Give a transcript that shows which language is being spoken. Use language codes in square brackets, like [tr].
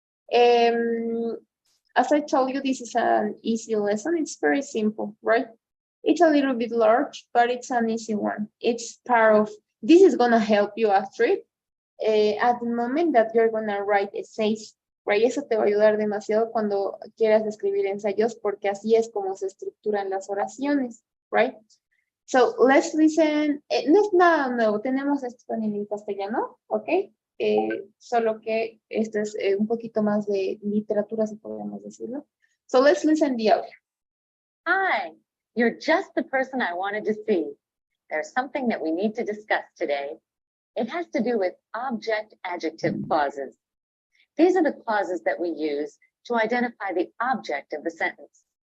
[en] As I told you, this is an easy lesson. It's very simple, right? It's a little bit large, but it's an easy one. It's part of, this is gonna help you after it. At the moment that you're gonna write essays, right? [es] Eso te va a ayudar demasiado cuando quieras escribir ensayos, porque así es como se estructuran las oraciones, right? [en] So let's listen. [es] No es nada nuevo, tenemos esto también en castellano, ¿ok? Solo que esto es un poquito más de literatura, si podemos decirlo. [en] So let's listen the audio. Hi, you're just the person I wanted to see. There's something that we need to discuss today. It has to do with object-adjective clauses. These are the clauses that we use to identify the object of the sentence.